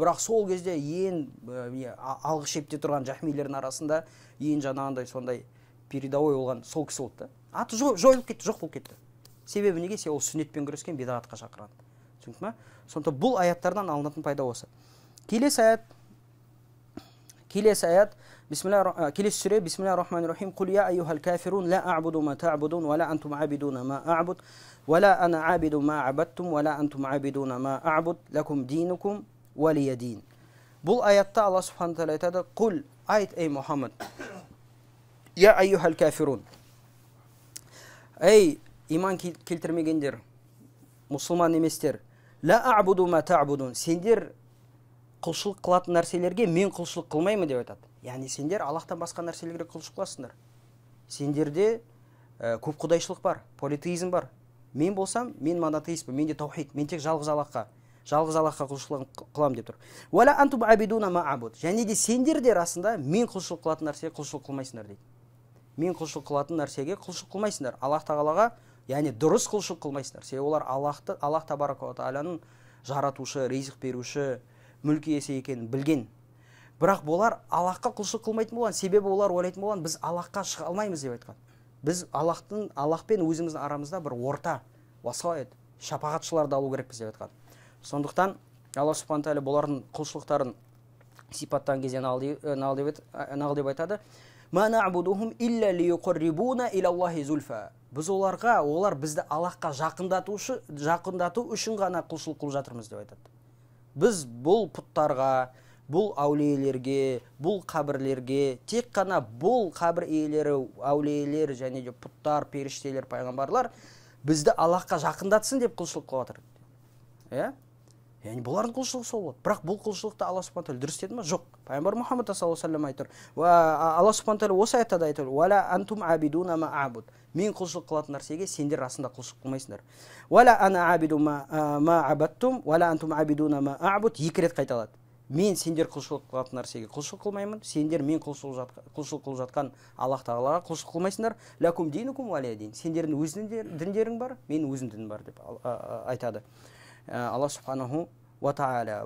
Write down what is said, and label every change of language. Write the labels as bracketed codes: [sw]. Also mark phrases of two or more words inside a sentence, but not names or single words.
[kk] Бірақ сол кезде ең алғы шепте тұрған жахмилердің арасында ең жаңағындай сондай передовой болған сол кісі болды да. Аты жойылып кетті, жоқ болып кетті. Себебі неге? Ол сүннетпен күрескен, бидағатқа шақырған. Түсіндің ме? Сондықтан бұл аяттардан алынатын пайда осы. Келесі аят келесі сүре [ar] بسم الله الرحمن الرحيم. قل يا أيها الكافرون لا أعبد ما تعبدون ولا أنتم عابدون ما أعبد ولا أنا عابد ما عبدتم ولا أنتم عابدون ما أعبد لكم دينكم ولي دين. [kk] Бұл аятта Алла [ar] سبحانه تعالى [kk] айтады: "Қул, айт ей Мұхаммад, [ar] يا أيها الكافرون, [kk] ей иман келтірмегендер, мұсылман еместер, [ar] لا أعبد ما تعبدون, [kk] сендер құлшылық қылатын нәрселерге мен құлшылық қылмаймын" деп айтады. Яғни сендер Аллахтан басқа нәрселерге құлшылық қыласыңдар. Сендерде көп құдайшылық бар, политеизм бар. Мен болсам, мен монотеистпін, менде таухид, мен тек жалғыз Аллахқа құлшылық қыламын деп тұр. [ar] ولا أنتم عابدون ما أعبد. [kk] Және де сендер де расында мен құлшылық қылатын нәрсеге құлшылық қылмайсыңдар дейді. Мен құлшылық қылатын нәрсеге құлшылық қылмайсыңдар. Аллах тағалаға, яғни дұрыс құлшылық қылмайсыңдар. Себебі олар Аллах табарака ва тағаланың жаратушы, ризық беруші, мүлк иесі екенін білген. Бірақ болар Аллахқа құлшылық қылмайтын болған, себебі олар ойлайтын болған, біз Аллахқа шыға алмаймыз деп айтқан. Біз Аллахпен өзіміздің арамызда бір орта, васайт, шапағатшыларды алу керекпіз деп айтқан. Сондықтан Алла [ar] سبحانه تعالى [kk] бұлардың құлшылықтарын сипаттаған кезде нағыл деп айтады: [ar] "ما نعبدهم إلا ليقربونا إلى الله زلفى." [kk] Біз олар бізді Аллахқа жақындату үшін ғана құлшылық қылып жатырмыз деп айтады. Біз бұл пұттарға, бұл әулиелерге, бұл қабірлерге, тек қана бұл қабір иелері, әулиелер және де пұттар, періштелер, пайғамбарлар бізді Аллахқа жақындатсын деп құлшылық қылып жатыр. Иә? Яғни бұлардың құлшылығы сол болды. Бірақ бұл құлшылықты Алла [ar] سبحانه تعالى [kk] дұрыс деді ме? Жоқ. Пайғамбар Мұхаммад [ar] صلى الله عليه وسلم [kk] айтыр. Алла [ar] سبحانه تعالى [kk] осы аятта да айтыр: [ar] "ولا أنتم عابدون ما أعبد." [kk] Мен құлшылық қылатын нәрсеге сендер расында құлшылық қылмайсыңдар. [ar] "ولا أنا عابد ما عبدتم ولا أنتم عابدون ما أعبد." [kk] Екі рет қайталады. Мен сендер құлшылық қылатын нәрсеге құлшылық қылмаймын, сендер мен құлшылық қылып жатқан Аллах тағалаға құлшылық қылмайсыңдар. [ar] لكم دينكم ولي دين. [kk] Сендердің өзіңнің діндерің бар, менің өзімнің дінім бар деп айтады Алла [ar] سبحانه وتعالى.